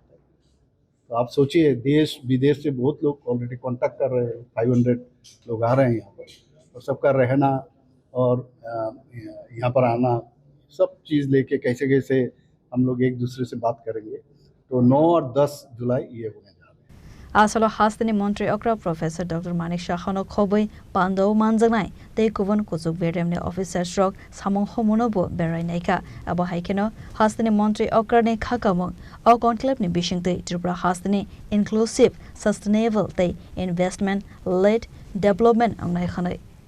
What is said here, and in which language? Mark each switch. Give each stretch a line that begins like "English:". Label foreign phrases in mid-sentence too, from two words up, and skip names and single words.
Hindi: तो आप सोचिए, देश विदेश से बहुत लोग
English: already contact
Hindi: कर रहे हैं, 500 लोग आ रहे हैं यहाँ पर, और सबका रहना और यहाँ पर आना, सब चीज़ लेके कैसे कैसे हम लोग एक दूसरे से बात करेंगे। तो 9 और 10 जुलाई ये होने जा रहे हैं।
Kok Borok: Asalo Haste Mantri Okra Professor Dr. Manik Saha no Khoboi Panda Manjaknai Te Kuvan Kusuk Bedemni Officer Stroke Samong Homonobo Berainaika Abo Haikeno Haste Mantri Okra ne Khakamong O Conclave ni Bishingte Tripura Haste
English: Inclusive Sustainable
Kok Borok: Te
English: Investment Led Development
Kok Borok: Wngnani Khanai